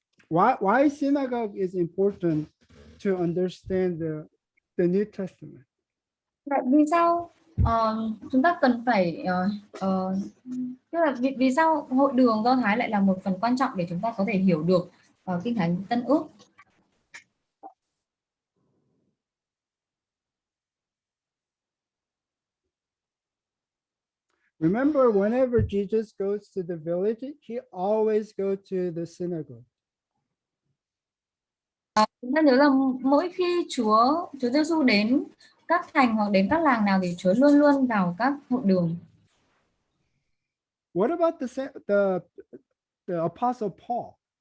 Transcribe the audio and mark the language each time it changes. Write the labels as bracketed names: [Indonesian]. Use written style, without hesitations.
[English] Why synagogue is important to understand the New Testament? [Vietnamese] Vậy vì sao chúng ta cần phải tức là vì sao hội đường Do Thái lại là một phần quan trọng để chúng ta có thể hiểu được Kinh Thánh Tân Ước? [English] Remember, whenever Jesus goes to the village, he always goes to the synagogue. [Vietnamese] Chúng ta nhớ là mỗi khi Chúa Giêsu đến các thành hoặc đến các làng nào thì Chúa luôn luôn vào các hội đường. [English] What about the Apostle Paul?